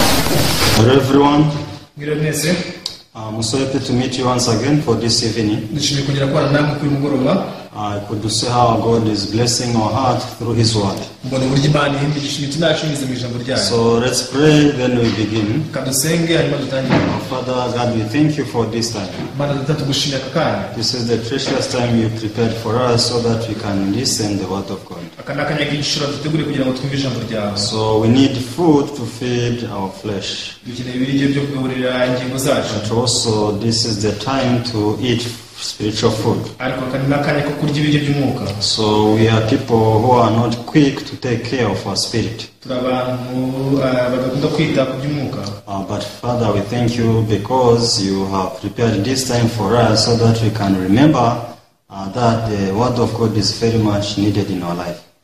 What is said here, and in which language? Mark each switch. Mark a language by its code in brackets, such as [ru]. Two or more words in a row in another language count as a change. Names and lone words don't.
[en] Hello everyone. [rw] Mwese. [en] I'm so happy to meet you once again for this evening. [rw] Nishimiye kongera kubana namwe kuri mugoroba. [en] I could see how God is blessing our heart through His word. [rw] Mbona uburyo Imana ihindisha imitima yacu binyuze mu ijambo ryayo. [en] So let's pray, then we begin. [rw] Kadusenge hanyuma dutangire. [en] Father God, we thank you for this time. [rw] Mana tugushimira aka kanya. [en] This is the precious time you prepared for us so that we can listen the word of God. [rw] Aka ni akanya k'igiciro dutegure kugira ngo twumve ijambo ryawe. [en] So we need food to feed our flesh. [rw] Dukeneye ibiryo byo kugaburira ingingo zacu. [en] But also this is the time to eat spiritual food. So we are people who are not quick to take care of our spirit. But Father, we thank you because you have prepared this time for us so that we can remember that the word of God is very much needed in our life.